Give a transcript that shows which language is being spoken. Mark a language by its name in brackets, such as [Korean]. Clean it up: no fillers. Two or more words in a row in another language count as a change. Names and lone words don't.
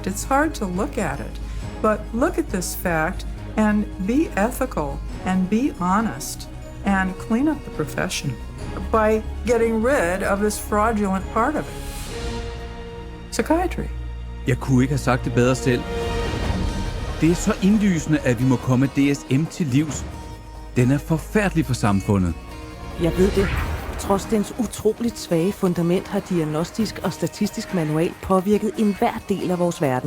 [English] It's hard to look at it, but look at this fact and be ethical and be honest and clean up the profession by getting rid of this fraudulent part of it. Psychiatry. [Danish] Jeg kunne ikke have sagt det bedre selv. Det er så indlysende, at vi må komme DSM til livs. Den er forfærdelig for samfundet. Jeg ved det. Trods dens utroligt svage fundament har diagnostisk og statistisk manual påvirket enhver del af vores verden.